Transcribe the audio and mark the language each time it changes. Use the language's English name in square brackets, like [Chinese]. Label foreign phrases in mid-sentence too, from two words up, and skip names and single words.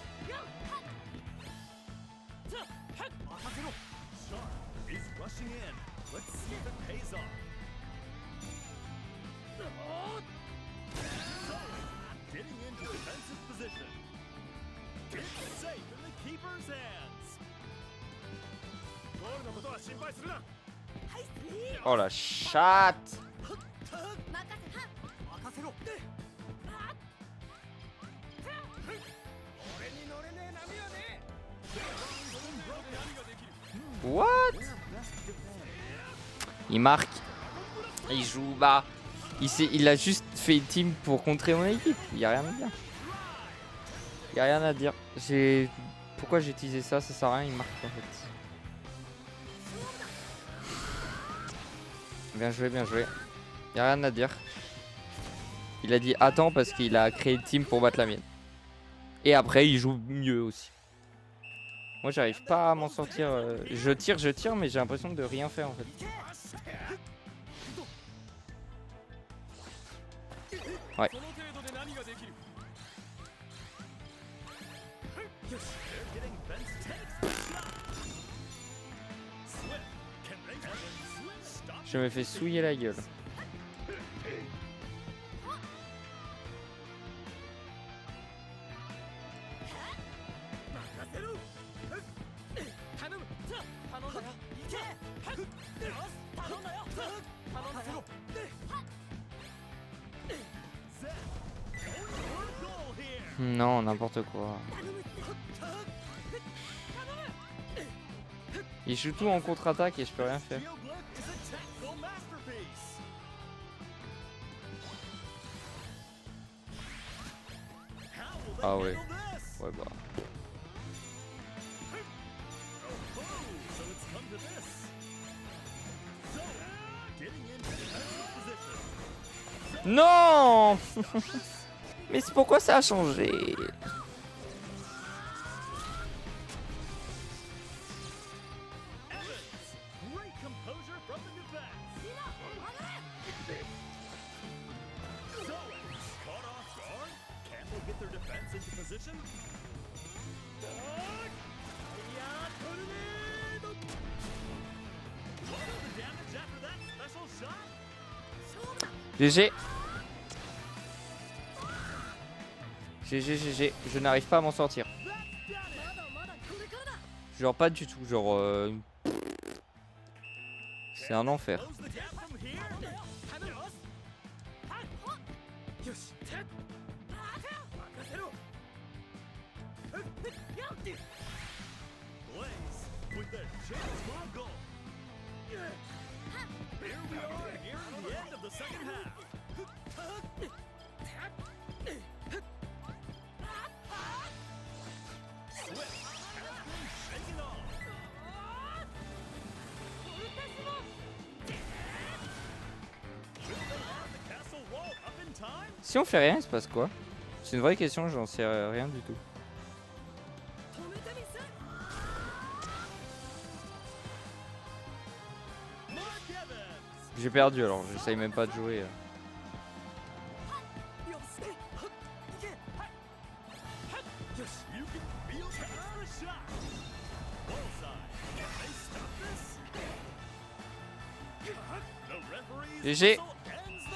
[English] Sharp is rushing in. Let's see if it pays off. Getting into defensive position. It's safe in the keeper's hands. [Japanese] ゴールのことは心配するな [French] Oh la chatte. [Japanese] 任せ任せろ俺に乗れねえ波はね [English] What? [French] Il marque. Il joue bas. Il a juste fait une team pour contrer mon équipe. Il y a rien à dire. Il y a rien à dire. Pourquoi j'ai utilisé ça? Ça sert à rien. Il marque en fait. Bien joué, bien joué. Il y a rien à dire. Il a dit attends parce qu'il a créé une team pour battre la mienne. Et après il joue mieux aussi. Moi j'arrive pas à m'en sortir. Je tire, mais j'ai l'impression de rien faire en fait. Ouais. [Japanese] その程度で何ができる [English] They're getting fenced. Takes the shot. Swift, can they stop? [French] Je me fais souiller la gueule. [Japanese] 任せろ頼む頼んだよいけよし頼んだよ頼んだよ [English] Zed, going for a goal here. [French] Non, n'importe quoi. Il joue tout en contre-attaque et je peux rien faire. [English] Geoglyph is a tactical masterpiece. How will they [French] Ah ouais. [English] handle this? [French] Ouais bah. [English] Oh, so it's come to this. So, getting into defensive position. [French] Non. Mais c'est pourquoi ça a changé? [English] Great composure from the defense. Zoe caught off guard. Can they get their defense into position? What was the damage after that special shot? GG. GG. [French] Je n'arrive pas à m'en sortir. [English] That's done it. [Japanese] まだまだこれからだ [French] Genre pas du tout. Genre. C'est un enfer. [English] Close the gap from here. [Japanese] 頼むよよし任せろ [English] Blaze with the chance for a goal. Here we are nearing the end of the second half. Swift has been shaken off. Will they have the castle wall up in time? [French] Si on fait rien, il se passe quoi? C'est une vraie question, j'en sais rien du tout. [Japanese] 止めてみせ Mark Evans. [French] J'ai perdu alors, j'essaye même pas de jouer. [Japanese] よしいけよし [English] You can feel the shot. Bullseye. Can they stop this? The referee's GG. whistle ends the